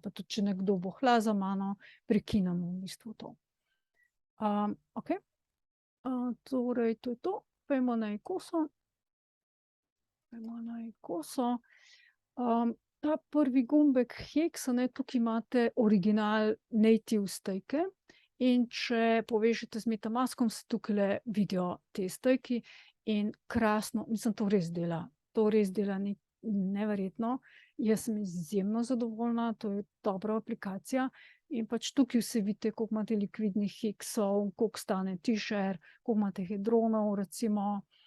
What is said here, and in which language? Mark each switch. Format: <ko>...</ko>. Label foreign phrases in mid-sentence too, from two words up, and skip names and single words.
<sl>Pa tudi, če nekdo vohla za mano, prekinemo v bistvu to. Okej. Torej, to je to. Pojdimo na ICOSO. Ta prvi gumbek Hex, ne, tukaj imate original native stake. In če povežete z MetaMaskom, se tukajle vidijo te stejki in krasno, mislim, to res dela. To res dela neverjetno. Jaz sem izjemno zadovoljna, to je dobra aplikacija. In pač tukaj vse vidite, koliko imate likvidnih heksov, koliko stane T-share, koliko imate hedronov, recimo.</sl>